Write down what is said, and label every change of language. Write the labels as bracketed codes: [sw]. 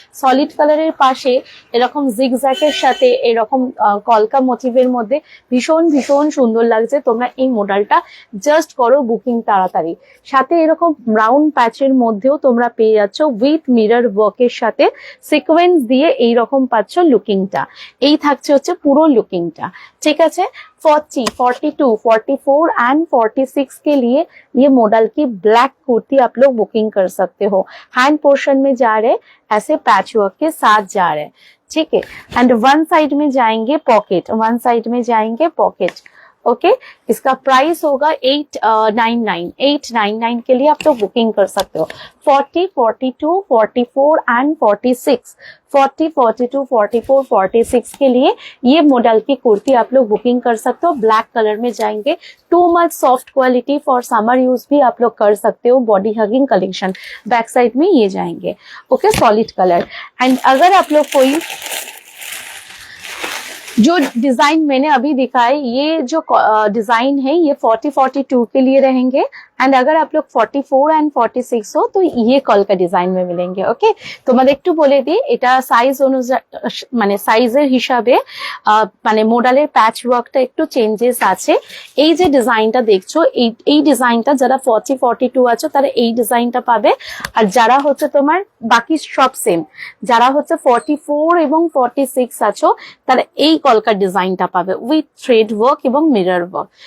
[bn] Solid কালারের পাশে এরকম জিগজ্যাগের সাথে এরকম কলকা মোটিভের মধ্যে ভীষণ ভীষণ সুন্দর লাগছে। তোমরা এই মোডালটা জাস্ট করো বুকিং তাড়াতাড়ি। সাথে এরকম ব্রাউন প্যাচের মধ্যেও তোমরা পেয়ে যাচ্ছ উইথ মিরর ওয়ার্কের সাথে সিকোয়েন্স দিয়ে এইরকম পাচ্ছ লুকিংটা। এই থাকছে হচ্ছে পুরো লুকিংটা, ঠিক আছে। [hi] 40, 42, 44 एंड 46 के लिए ये मॉडल की ब्लैक कुर्ती आप लोग बुकिंग कर सकते हो। हैंड पोर्शन में जा रहे ऐसे पैच वर्क के साथ जा रहे, ठीक है। एंड वन साइड में जाएंगे पॉकेट, वन साइड में जाएंगे पॉकेट। ओके, इसका प्राइस होगा 899 के लिए आप लोग बुकिंग कर सकते हो। 40, 42, 44 एंड 46, 40, 42, 44, 46 के लिए ये मॉडल की कुर्ती आप लोग बुकिंग कर सकते हो। ब्लैक कलर में जाएंगे, too much soft quality, for summer use भी आप लोग कर सकते हो। Body hugging collection, back side में ये जाएंगे। Okay, solid colour. एंड अगर आप लोग कोई जो डिजाइन मैंने अभी दिखाए, ये जो डिजाइन है ये 40-42 के लिए रहेंगे। एंड अगर आप लोग 44 एंड 46 हो तो ये कल का डिजाइन में मिलेंगे। [bn] ओके, তোমাদের একটু বলে দিই, এটা সাইজ অনুযায়ী মানে সাইজের হিসাবে মানে মডেলের প্যাচ ওয়ার্কটা একটু চেঞ্জেস আছে। এই যে ডিজাইনটা দেখছো, এই ডিজাইনটা যারা 40 42 আছো তারা এই ডিজাইনটা পাবে, আর যারা হচ্ছে তোমার বাকি সব সেম, যারা হচ্ছে 44 এবং 46 আছো তারা এই কলকার ডিজাইনটা পাবে উইথ থ্রেড ওয়ার্ক এবং মিরর ওয়ার্ক।